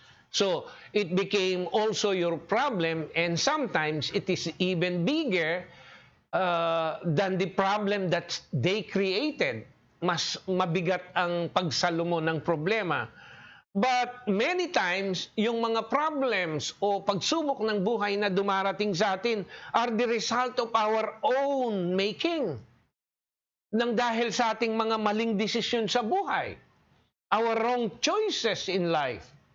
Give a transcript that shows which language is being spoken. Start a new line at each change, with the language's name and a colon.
English: So, it became also your problem, and sometimes it is even bigger than the problem that they created.
Filipino: Mas mabigat ang pagsalo mo ng problema.
English: But many times,
Filipino: yung mga problems o pagsubok ng buhay na dumarating sa atin
English: are the result of our own making.
Filipino: Nang dahil sa ating mga maling desisyon sa buhay.
English: Our wrong choices in life.